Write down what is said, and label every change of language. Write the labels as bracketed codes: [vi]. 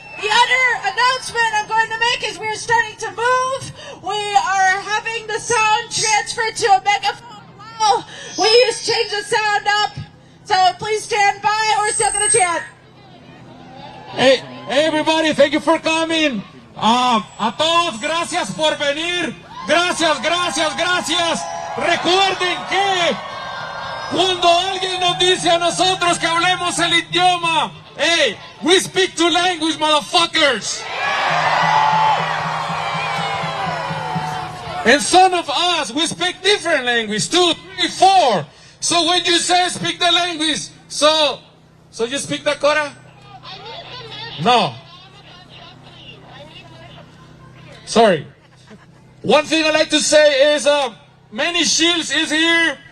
[en] The other announcement I'm going to make is we're starting to move. We are having the sound transferred to a megaphone. We change the sound up, so please stand by. We're still going to chant. Hey, everybody, thank you for coming. [es] A todos, gracias por venir. Gracias, gracias, gracias. Recuerden que cuando alguien nos dice a nosotros que hablemos el idioma, [en] hey, we speak two languages, motherfuckers. And some of us, we speak different language, 2, 3, 4. So when you say speak the language, so you speak the Cora? No. Sorry. One thing I like to say is many shields is here.